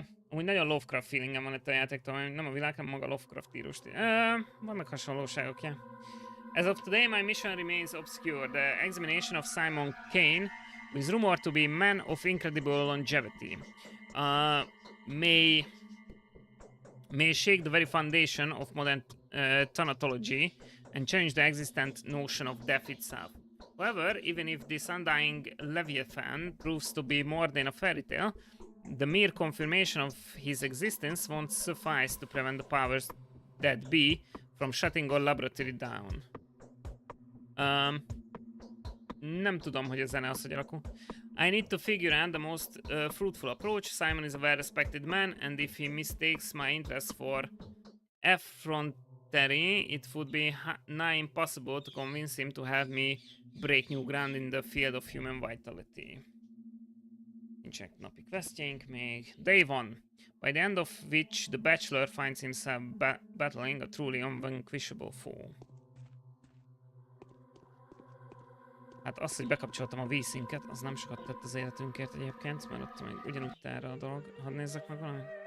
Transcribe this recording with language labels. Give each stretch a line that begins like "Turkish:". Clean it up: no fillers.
Hungarian: Úgy nagyon Lovecraft feelingem van itt a játéktól, nem a világ, hanem maga Lovecraft írust. Vannak hasonlóságok, ja.
English: As of today, my mission remains obscure. The examination of Simon Kane, who is rumored to be a man of incredible longevity, may shake the very foundation of modern thanatology and change the existent notion of death itself. However, even if this undying Leviathan proves to be more than a fairy tale, the mere confirmation of his existence won't suffice to prevent the powers that be from shutting our laboratory down.
Hungarian: Nem tudom, hogy a zene az, hogy alakul.
English: I need to figure out the most fruitful approach. Simon is a well-respected man, and if he mistakes my interest for effrontery, it would be nigh impossible to convince him to help me break new ground in the field of human vitality.
Hungarian: Nincsenek napi questjeink még.
English: Day 1. By the end of which the bachelor finds himself battling a truly unvanquishable foe.
Hungarian: Hát az, hogy bekapcsoltam a vízszinket, az nem sokat tett az életünkért egyébként, mert ott még ugyanúgy erre a dolog. Hadd nézzek meg valamit.